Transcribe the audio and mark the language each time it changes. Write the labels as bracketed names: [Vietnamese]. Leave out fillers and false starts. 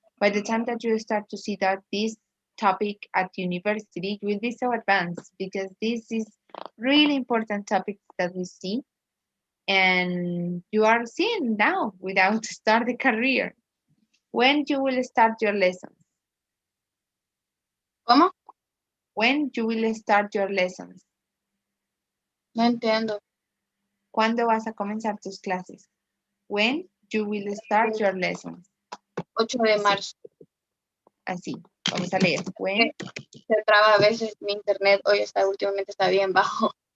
[English] By the time that you start to see that this topic at university, you will be so advanced because this is really important topic that we see and you are seeing now without start the career. When you will start your lessons? [Spanish] ¿Cómo? [English] When you will start your lessons? [Spanish] No entiendo. ¿Cuándo vas a comenzar tus clases? [English] When you will start your lessons? [Spanish] 8 de marzo. Así, vamos a leer. When Se traba a veces mi internet, hoy está últimamente está bien bajo.